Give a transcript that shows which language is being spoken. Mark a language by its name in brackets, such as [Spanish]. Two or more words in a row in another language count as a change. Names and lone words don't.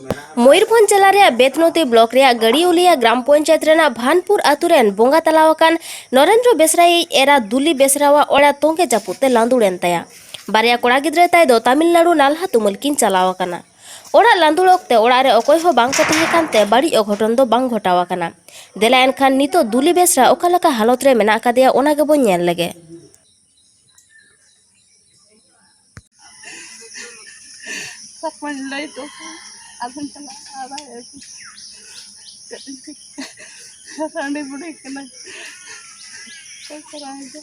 [Santali] मयूरभंज जिला रे बेतनोती ब्लॉक रे गड़ियोलिया ग्राम पंचायत रेना भानपुर आतुरेन बोंगा तलावाकान नरेंद्र बेसराई एरा दुली बेसरावा ओड़ा तोंगे जापुते लांदुड़ेन ताया बारिया कोड़ा गिद्रे ताय दो तमिलनाडु नालहा तुमल किन चलावाकाना ओड़ा लांदुड़ ओक्ते ओड़ा रे अकोय हो बांग को तहे कानते बाड़ी अघटन दो बांग घटावाकाना देला एनखान नितो दुली बेसरा ओकालका हालत रे मेना कादेया ओना गे बोन नेल लेगे [Hindi] अदन चला आ रहा है रानी बुढ़ी के ना क्या कराएंगे